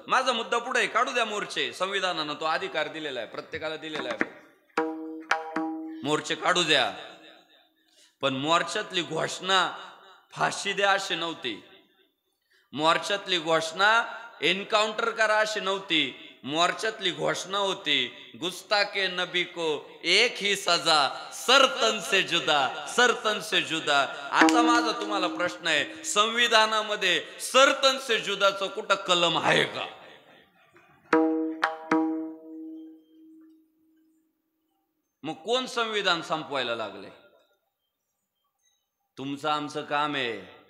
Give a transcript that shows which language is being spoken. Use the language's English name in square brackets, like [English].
[Marathi] माझा मुद्दा पुढे, काढू द्या मोर्चे. संविधानानं तो अधिकार दिलेला आहे, प्रत्येकाला दिलेला आहे. मोर्चे काढू द्या. पण मोर्चातली घोषणा फाशी द्या अशी नव्हती. मोर्चातली घोषणा एन्काउंटर करा अशी नव्हती. मोर्चातली घोषणा होती [Hindi] गुस्ताके नबी को एक ही सजा, सरतन से जुदा, सरतन से जुदा. [Marathi] आता माझा तुम्हाला प्रश्न आहे, संविधानामध्ये सरतन से जुदाचं कुठं कलम आहे का? मग कोण संविधान संपवायला लागले? तुमचं आमचं काम आहे